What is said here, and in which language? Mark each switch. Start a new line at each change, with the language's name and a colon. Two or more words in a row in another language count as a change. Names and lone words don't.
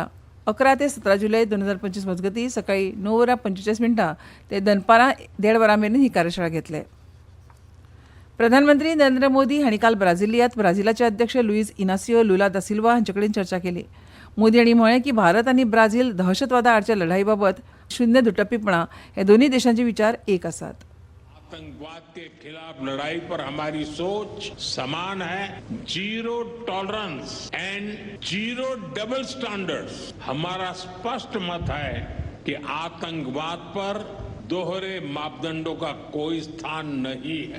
Konkani: 11 ते 17 जुलय 2025 मजगतीं सकाळी 9:45 ते दनपारां 1:30 वरां मेरेन ही कार्यशाळा घेतले. प्रधानमंत्री नरेंद्र मोदी हांणी काल ब्राझिलियांत ब्राझीलाचे अध्यक्ष लुईज इनासियो लुला दा सिल्वा हांचे कडेन चर्चा केली. मोदी हांणी म्हळें की भारत आनी ब्राझील दहशतवादा आडच्या लढाई बाबत शून्य दुटप्पीपणा हे दोन्ही देशांचे विचार एक आसात.
Hindi: आतंकवाद के खिलाफ लड़ाई पर हमारी सोच समान है.
English: zero tolerance and zero double standards.
Hindi: हमारा स्पष्ट मत है कि आतंकवाद पर दोहरे मापदंडों का कोई स्थान नहीं है.